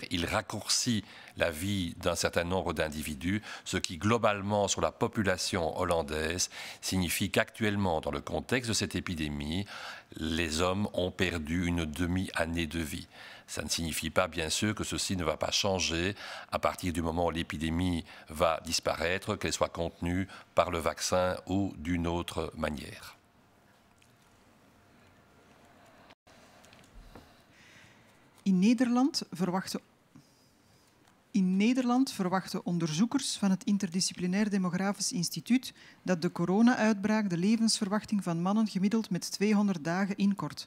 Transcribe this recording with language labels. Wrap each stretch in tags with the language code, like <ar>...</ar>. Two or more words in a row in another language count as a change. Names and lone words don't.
<fr>Il raccourcit la vie d'un certain nombre d'individus, ce qui globalement sur la population hollandaise signifie qu'actuellement, dans le contexte de cette épidémie, les hommes ont perdu une demi-année de vie. Ça ne signifie pas, bien sûr, que ceci ne va pas changer à partir du moment où l'épidémie va disparaître, qu'elle soit contenue par le vaccin ou d'une autre manière.</fr> <nl>In Nederland verwachten onderzoekers van het Interdisciplinair Demografisch Instituut dat de corona-uitbraak de levensverwachting van mannen gemiddeld met 200 dagen inkort.</nl>